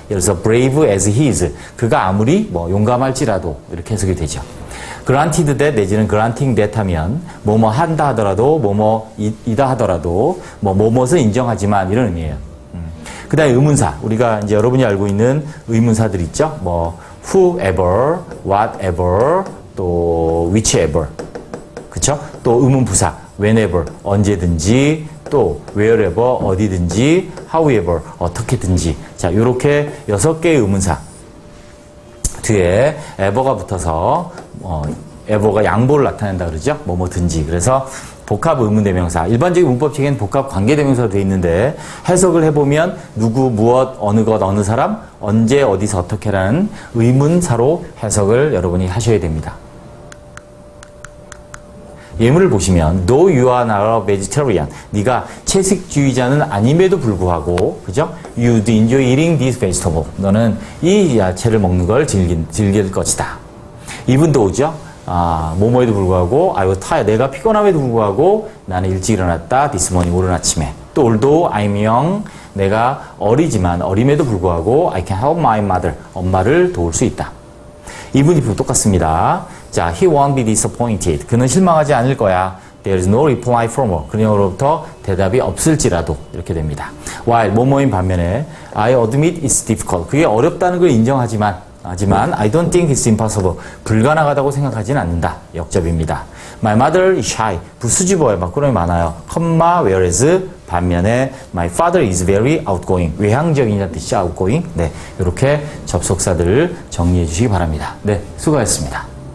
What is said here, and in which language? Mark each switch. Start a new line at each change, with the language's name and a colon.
Korean: 예를 들어서
English: brave as he is
Korean: 그가 아무리 용감할지라도 이렇게 해석이 되죠. granted that 내지는 granting that 하면 뭐뭐 한다 하더라도 뭐뭐이다 하더라도 뭐뭐것은 인정하지만 이런 의미예요. 그 다음에 의문사. 우리가 이제 여러분이 알고 있는 의문사들 있죠? whoever, whatever, 또 whichever. 그쵸? 또 의문부사. whenever, 언제든지, 또 wherever, 어디든지, however, 어떻게든지. 자, 요렇게 6개의 의문사. 뒤에 ever가 붙어서, ever가 양보를 나타낸다 그러죠? 뭐든지. 그래서 복합 의문대명사. 일반적인 문법책에는 복합 관계대명사로 되어 있는데 해석을 해보면 누구, 무엇, 어느 것, 어느 사람, 언제, 어디서, 어떻게라는 의문사로 해석을 여러분이 하셔야 됩니다. 예문을 보시면
English: though you are not a vegetarian
Korean: 네가 채식주의자는 아님에도 불구하고 그죠?
English: You'd enjoy eating this vegetable
Korean: 너는 이 야채를 먹는 걸 즐길 것이다. even though죠? 뭐뭐에도 불구하고
English: I was tired.
Korean: 내가 피곤함에도 불구하고 나는 일찍 일어났다.
English: this morning
Korean: 오른 아침에. 또
English: although I'm young.
Korean: 내가 어리지만 어림에도 불구하고
English: I can help my mother.
Korean: 엄마를 도울 수 있다.
English: even if
Korean: 똑같습니다. 자,
English: he won't be disappointed.
Korean: 그는 실망하지 않을 거야.
English: There is no reply from her.
Korean: 그녀로부터 대답이 없을지라도 이렇게 됩니다. while 뭐뭐인 반면에
English: I admit it's difficult.
Korean: 그게 어렵다는 걸 인정하지만 하지만
English: I don't think it's impossible.
Korean: 불가능하다고 생각하지는 않는다. 역접입니다.
English: My mother is shy.
Korean: 부수집어요. 막구름이 많아요.
English: whereas
Korean: 반면에
English: my father is very outgoing.
Korean: 외향적인이라는 뜻이 outgoing. 네, 이렇게 접속사들을 정리해 주시기 바랍니다. 네, 수고하셨습니다.